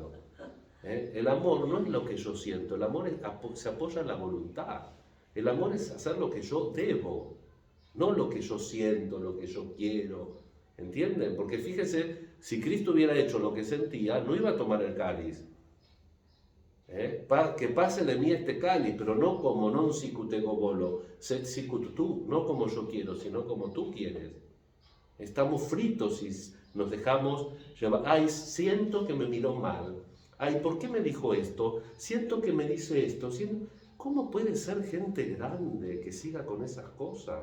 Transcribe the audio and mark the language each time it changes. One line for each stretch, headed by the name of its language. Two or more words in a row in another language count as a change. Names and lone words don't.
Spanish: El amor no es lo que yo siento, el amor se apoya en la voluntad. El amor es hacer lo que yo debo, no lo que yo siento, lo que yo quiero. ¿Entienden? Porque fíjese, si Cristo hubiera hecho lo que sentía, no iba a tomar el cáliz. Que pase de mí este cáliz, pero no como
Latin: non sicut ego volo, sed sicut
Spanish: tú, no como yo quiero, sino como tú quieres. Estamos fritos si nos dejamos llevar. Ay, siento que me miró mal. Ay, ¿por qué me dijo esto? Siento que me dice esto. ¿Cómo puede ser gente grande que siga con esas cosas?